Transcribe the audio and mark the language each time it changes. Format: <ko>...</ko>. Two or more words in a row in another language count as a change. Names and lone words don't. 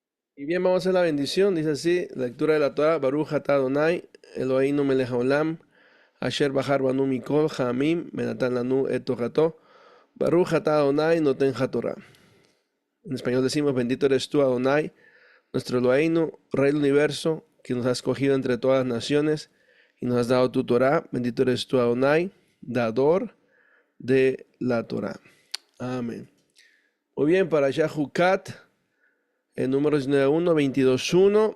<es>Y bien, vamos a hacer la bendición. Dice así, lectura de la Torah,</es> <he>ברוך אתה אדוני, אלוהינו מלך העולם, אשר בחר בנו מכל, העמים, ונתן לנו את תורתו, ברוך אתה אדוני, נותן התורה.</he> <es>En español decimos, bendito eres tú, Adonai, nuestro Eloheinu, Rey del universo, que nos has escogido entre todas las naciones y nos has dado tu Torah. Bendito eres tú, Adonai, dador de la Torah. Amén. Muy bien, para Yahucat, en números 1, 22.1.</es>